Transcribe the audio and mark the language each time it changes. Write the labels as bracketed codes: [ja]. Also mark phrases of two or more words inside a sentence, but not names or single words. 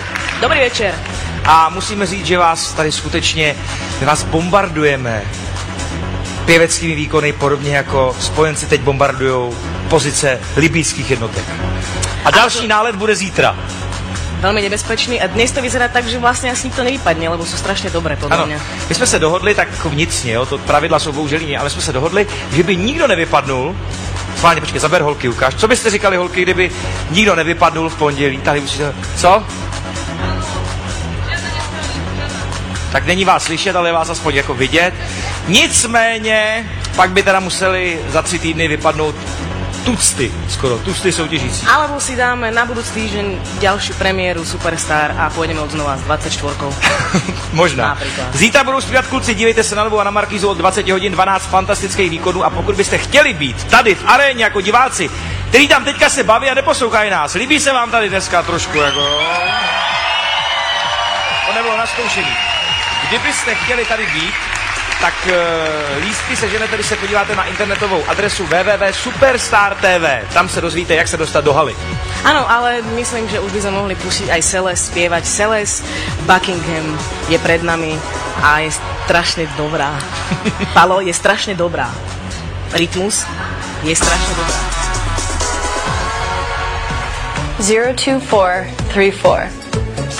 [cs] Dobrý večer. A musíme říct, že vás tady skutečně, my vás bombardujeme pěveckými výkony, podobně jako spojenci teď bombardujou pozice libýských jednotek. A další nálet bude zítra. [sk] Veľmi nebezpečný a dnes to vyzerá tak, že vlastne asi nikto nevypadne, lebo sú strašne dobré, podľa mňa. [cs] My jsme se dohodli, tak vnitřně, jo, to pravidla jsou bohužel jiné, ale jsme se dohodli, že by nikdo nevypadnul. Schválně, počkej, zaber holky, ukáž. Co byste říkali, holky, kdyby nikdo nevypadnul v pondělí? Tady musíte... Co? Tak není vás slyšet, ale je vás aspoň jako vidět. Nicméně, pak by teda museli za 3 týdny vypadnout tucty soutěžící. [sk] Alebo si dáme na budúci týždeň ďalšiu premiéru Superstar a pôjdeme od znova s 24. [cs] Možná. [sk] Napríklad. [cs] Zítra budou zpívat kluci, dívejte se na Novou a na Markízu od 20 hodin 12 fantastických výkonů a pokud byste chtěli být tady v aréně jako diváci, kteří tam teďka se baví a neposlouchají nás, líbí se vám tady dneska trošku, jako... To nebylo naskoušený. Kdybyste chtěli tady být, tak lístky seženete, když se podíváte na internetovou adresu www.superstar.tv. Tam se dozvíte, jak se dostat do haly. [sk] Áno, ale myslím, že už by sme mohli pustiť aj Celest spievať. Celest Buckingham je pred nami a je strašne dobrá. Palo, je strašne dobrá. Rytmus je strašne dobrá. 02434.